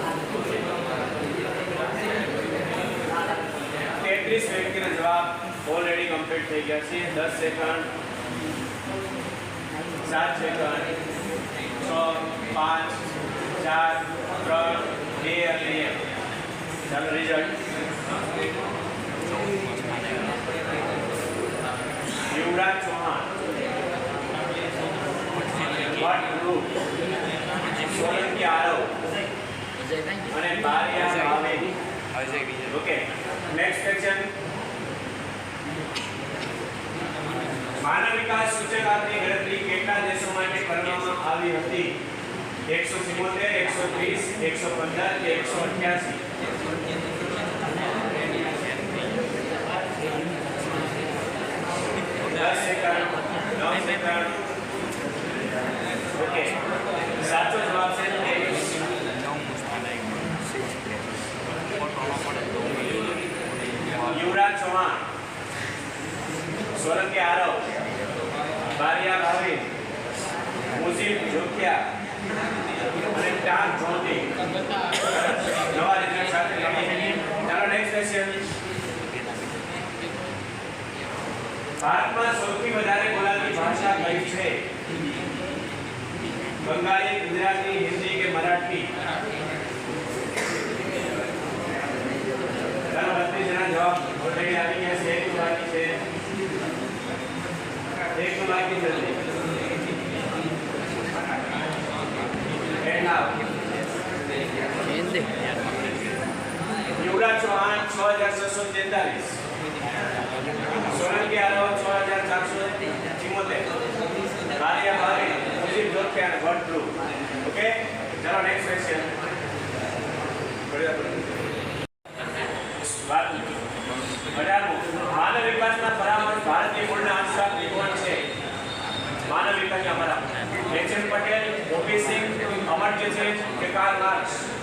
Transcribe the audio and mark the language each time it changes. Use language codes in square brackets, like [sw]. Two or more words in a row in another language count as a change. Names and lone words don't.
[gu] 33 વ્યક્તિના જવાબ [en] already complete [gu] થઈ ગયા છે. 10 સેકન્ડ, 7 સેકન્ડ, 6, 5, 4, 3, 2 અને 1. ચાલો રિઝલ્ટ. युवराज चौहान, भट्ट ध्रुव, सोलंकी आरव અને બારિયા ભાવે. [en] OK, next question. [gu] માનવ વિકાસ સૂચકાંકની ગણતરી કેટલા દેશો માટે કરવામાં આવી હતી? 177, 130, 115 કે 188? ઓકે, સાચો જવાબ છે 23. युवराज चौहान, सोलंकी आरव, बारिया भावे, मुजीब जोकिया અને ટાર જોતી નવા રિઝલ્ટ સાથે લડી. ચાલો [en] next question. [gu] ભારતમાં સૌથી વધારે બોલાતી ભાષા કઈ છે? બંગાળી, ગુજરાતી, હિન્દી કે મરાઠી? ચાલો 32 જણા જવાબ ઓલરેડી આવી ગયા છે. એક બાકી છે, એક બાકી છે. युवराज चौहान 6,643, सोलंकी आरव 6,474, बारिया भावे, मुजीब जोकिया અને ભટ્ટ ધ્રુવ. ઓકે, ચાલો [en] next question. [gu] માનવ વિકાસના પરામર્શ ભારતીય મૂળના અર્થશાસ્ત્રી કોણ છે? માનવ વિકાસના પરામર્શ એચ.એમ. પટેલ, ઓપી સિંહ, અમર્ત્ય સેન કે કાર્લ માર્ક્સ?